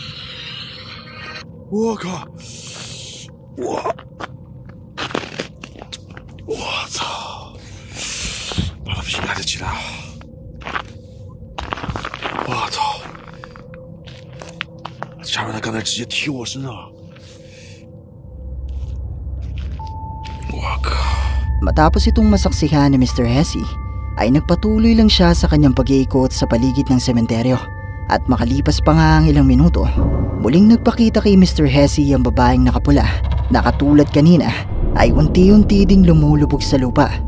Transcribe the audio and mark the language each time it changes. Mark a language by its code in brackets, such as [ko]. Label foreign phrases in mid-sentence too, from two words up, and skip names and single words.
[zh] 我靠！我操！妈的，屁来得及了！我操！家人们，他刚才直接踢我身上了！我靠！ [tl] Matapos itong masaksihan ni Mr. Hesse, ay nagpatuloy lang siya sa kanyang pag-iikot sa paligid ng sementeryo. At makalipas pa nga ang ilang minuto, muling nagpakita kay Mr. Hesse ang babaeng nakapula na katulad kanina ay unti-unti ding lumulubog sa lupa.